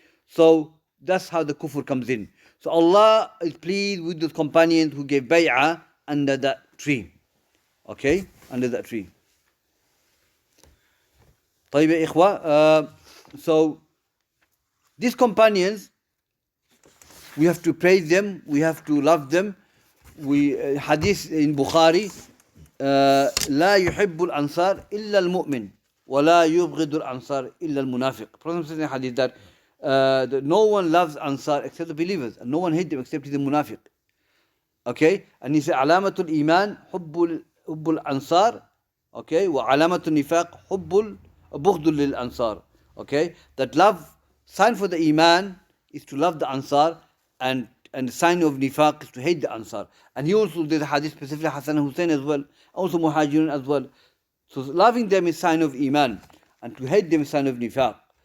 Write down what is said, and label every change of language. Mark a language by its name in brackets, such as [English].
[English] So that's how the kufr comes in. So Allah is pleased with those companions who gave bay'ah under that tree. Okay? Under that tree. [Arabic] طيب يا إخوة, [English] so these companions, we have to praise them, we have to love them. Hadith in Bukhari, [Arabic] لا يحب الأنصار إلا المؤمن ولا يبغض الأنصار إلا المنافق. [English] Prophet says in hadith that no one loves Ansar except the believers, and no one hates them except the munafiq. Okay? And he said, [Arabic] علامة الإيمان حب الأنصار. [English] Okay? [Arabic] وعلامة النفاق حب بغض للأنصار. [English] Okay? That love, sign for the Iman is to love the Ansar, and the sign of nifaq is to hate the Ansar. And he also did a hadith specifically Hassan and Hussein as well, also Muhajirun as well. So loving them is sign of Iman, and to hate them is sign of nifaq.